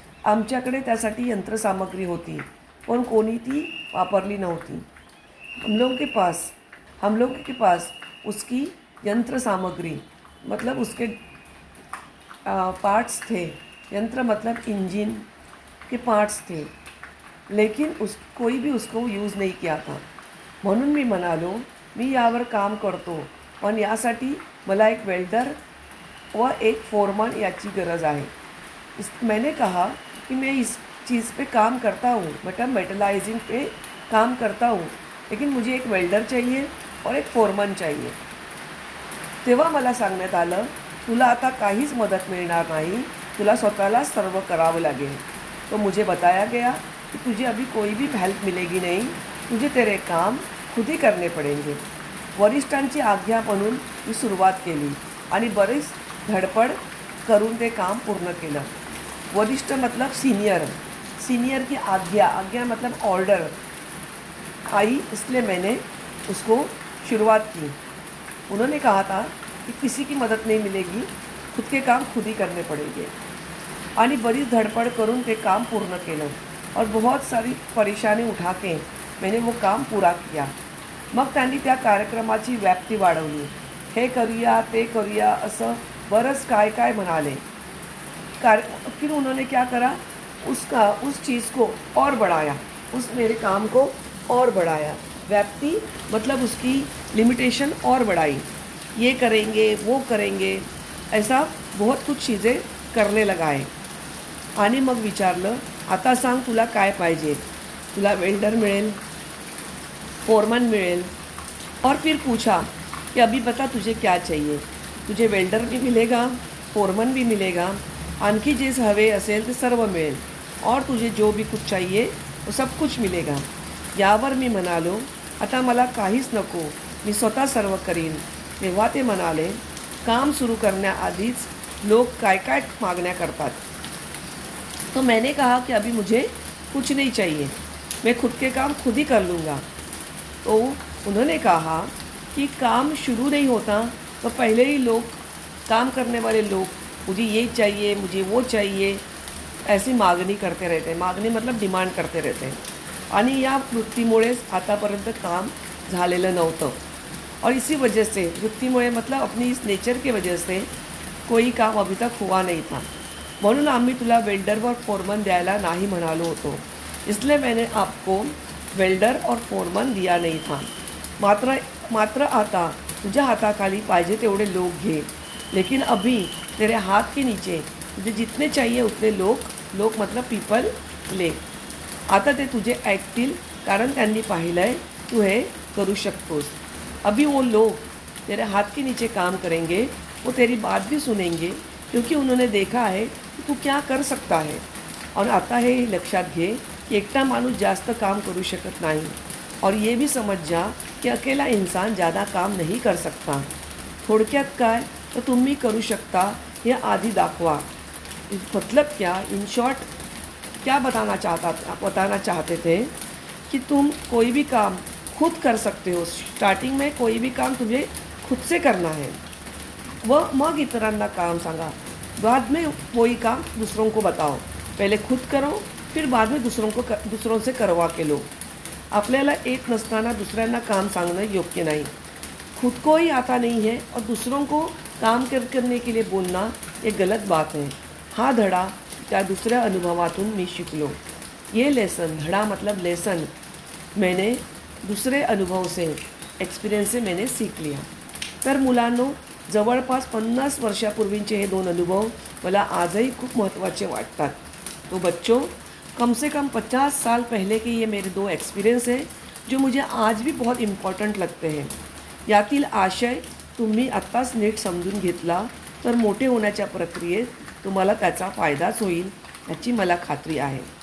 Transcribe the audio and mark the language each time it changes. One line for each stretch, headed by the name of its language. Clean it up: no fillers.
Marathi: आमच्याकडे त्यासाठी यंत्रसामग्री होती पण कोणी ती वापरली नव्हती.
Hindi: हम लोगों के पास हम लोग के पास उसकी यंत्र सामग्री मतलब उसके पार्ट्स थे। यंत्र मतलब इंजिन के पार्ट्स थे, लेकिन कोई भी उसको यूज नाही किया था.
Marathi: म्हणून मी म्हणालो मी यावर काम करतो, पण यासाठी मला एक वेल्डर व एक फोरमन याची गरज आहे.
Hindi: मैंने कहा कि मैं इस चीज़ पे काम करता हूँ, मतलब मेटलाइजिंग पे काम करता हूँ, लेकिन मुझे एक वेल्डर चाहिए और एक फोरमन चाहिए.
Marathi: तेव्हा मला सांगण्यात आलं तुला आता काहीच मदत मिळणार नाही, तुला स्वतःला सर्व करावं लागेल.
Hindi: तो मुझे बताया गया कि तुझे अभी कोई भी हेल्प मिलेगी नहीं, तुझे तेरे काम खुद ही करने पडेंगे.
Marathi: वरिष्ठांची आज्ञा म्हणून मी सुरुवात केली आणि बरीच धडपड करून ते काम पूर्ण केलं.
Hindi: वरिष्ठ मतलब सीनियर, सीनियर की आज्ञा मतलब ऑर्डर आई, इसलिए मैंने उसको शुरुआत की. उन्होंने कहा था कि किसी की मदद नहीं मिलेगी, खुद के काम खुद ही करने पड़ेंगे.
Marathi: आणि बरीच धडपड करून ते काम पूर्ण केलं
Hindi: और बहुत सारी परेशानी उठा के मैंने वो काम पूरा किया.
Marathi: मग त्यांनी त्या कार्यक्रमाची व्याप्ती वाढवली. हे करूया ते करूया असं बरंच काय काय म्हणाले.
Hindi: फिर उन्होंने क्या करा, उस चीज़ को और बढ़ाया, उस मेरे काम को और बढ़ाया. व्याप्ति मतलब उसकी लिमिटेशन और बढ़ाई. ये करेंगे वो करेंगे ऐसा बहुत कुछ चीज़ें करने लगाए.
Marathi: आणि मग विचारलं आता सांग तुला काय पाहिजे. तुला वेल्डर मिळेल, फोरमन मिळेल.
Hindi: और फिर पूछा कि अभी बता तुझे क्या चाहिए. तुझे वेल्डर भी मिलेगा, फोरमन भी मिलेगा,
Marathi: आणखी जे हवे असेल ते सर्व मिळेल
Hindi: और तुझे जो भी कुछ चाहिए वो सब कुछ मिलेगा.
Marathi: यावर मी म्हणालो आता मला काहीच नको, मी स्वतः सर्व करीन. तेव्हा ते म्हणाले काम सुरू करण्याआधीच लोग काय काय मागण्या करतात.
Hindi: तो मैंने कहा कि अभी मुझे कुछ नहीं चाहिए, मैं खुद के काम खुद ही कर लूँगा. तो उन्होंने कहा कि काम शुरू नहीं होता तो पहले ही लोग, काम करने वाले लोग मुझे ये चाहिए मुझे वो चाहिए ऐसी मागणी करते रहते हैं. मागणी मतलब डिमांड करते रहते हैं.
Marathi: आणि या वृत्तीमुळेच आतापर्यंत काम झालेलं नव्हतं.
Hindi: और इसी वजह से वृत्तीमुळे मतलब अपनी इस नेचर की वजह से कोई काम अभी तक हुआ नहीं था.
Marathi: म्हणून आम्ही तुला वेल्डर व फोरमन द्यायला नाही म्हणालो होतो.
Hindi: इसलिए मैंने आपको वेल्डर और फोरमन दिया नहीं था.
Marathi: मात्र आता तुझ्या हाताखाली पाहिजे तेवढे लोग घे,
Hindi: लेकिन अभी तेरे हाथ के नीचे तुझे जितने चाहिए उतने लोग मतलब पीपल ले.
Marathi: आता ते तुझे ऐकतील कारण त्यांनी पाहिलं आहे तू हे करू शकतोस.
Hindi: अभी वो लोग तेरे हाथ के नीचे काम करेंगे, वो तेरी बात भी सुनेंगे क्योंकि उन्होंने देखा है कि तू क्या कर सकता है.
Marathi: और आता हे लक्षात घे की एकटा माणूस जास्त काम करू शकत नाही.
Hindi: और ये भी समझ जा कि अकेला इंसान ज़्यादा काम नहीं कर सकता.
Marathi: थोडक्यात काय तर तुम्ही करू शकता हे आधी दाखवा.
Hindi: मतलब क्या, इन शॉर्ट क्या बताना चाहते थे कि तुम कोई भी काम खुद कर सकते हो. स्टार्टिंग में कोई भी काम तुझे खुद से करना है
Marathi: व मग इतरांना काम सांगा.
Hindi: बाद में कोई काम दूसरों को बताओ. पहले खुद करो फिर बाद में दूसरों से करवा के लो.
Marathi: आपल्याला येत नसताना दुसऱ्यांना काम सांगणं योग्य नाही.
Hindi: खुद को ही आता नहीं है और दूसरों को काम करने के लिए बोलना ये गलत बात है.
Marathi: हा धडा त्या दुसऱ्या अनुभवातून मी शिकलो.
Hindi: ये लेसन, धडा मतलब लेसन, मैंने दूसरे अनुभव से, एक्सपिरियंस से मैंने सीख लिया.
Marathi: तर मुलांनो, जवळपास 50 वर्षापूर्वींचे हे 2 अनुभव मला आजही खूप महत्त्वाचे वाटतात.
Hindi: तो बच्चों, कम से कम 50 साल पहले के ये मेरे 2 एक्सपिरियंस हैं जो मुझे आज भी बहुत इम्पॉर्टंट लगते हैं.
Marathi: यातील आशय तुम्ही आत्ताच नीट समजून घेतला तर मोठे होण्याच्या प्रक्रियेत तुम्हाला त्याचा फायदाच होईल याची मला खात्री आहे.